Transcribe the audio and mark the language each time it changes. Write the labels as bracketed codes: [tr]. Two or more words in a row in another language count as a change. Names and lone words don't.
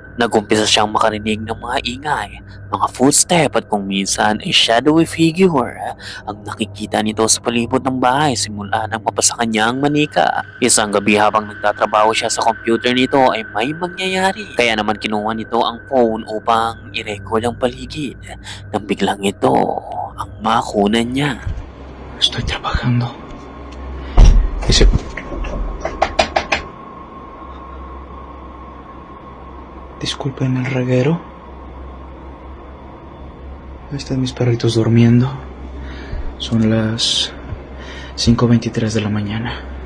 [tl] Nagumpisa siyang makarinig ng mga ingay, mga footstep at kung minsan ay [en] shadowy figure [tl] ang nakikita nito sa palibot ng bahay simula nang mapasa kanya ang manika. Isang gabi habang nagtatrabaho siya sa computer nito ay may mangyayari. Kaya naman kinuha nito ang phone upang i-record ang paligid nang biglang ito ang makunan niya. [es] Estoy trabajando. Dice... Disculpen el reguero. Están mis perritos durmiendo. Son las 5:23 de la mañana.